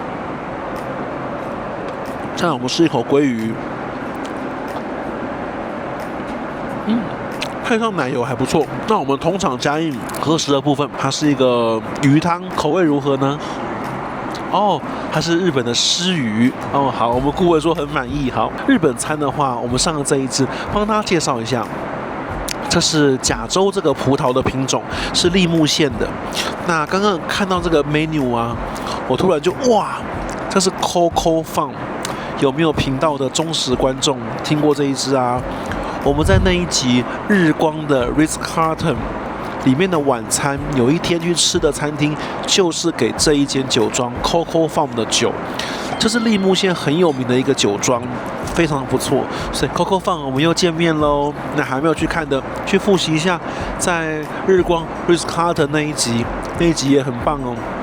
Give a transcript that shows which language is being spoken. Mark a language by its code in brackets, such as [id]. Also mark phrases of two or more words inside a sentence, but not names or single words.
[zh] 再來我們試一口鮭魚。配上奶油還不錯。那我們通常加印和食的部分，它是一個魚湯，口味如何呢？哦，它是日本的鰤魚哦。好，我們顧問說很滿意。好，日本餐的話，我們上了這一支，幫大家介紹一下。這是甲州這個葡萄的品種，是栃木縣的。那剛剛看到這個 menu 啊，我突然就哇，這是 Coco Farm。有沒有頻道的忠實觀眾聽過這一支啊？我們在那一集日光的 Ritz-Carlton裡面的晚餐，有一天去吃的餐廳就是給這一間酒莊 Coco Farm 的酒，這是栃木縣很有名的一個酒莊，非常不錯。所以 Coco Farm 我們又見面嘍。那還沒有去看的，去複習一下，在日光 Ritz-Carlton 那一集也很棒哦。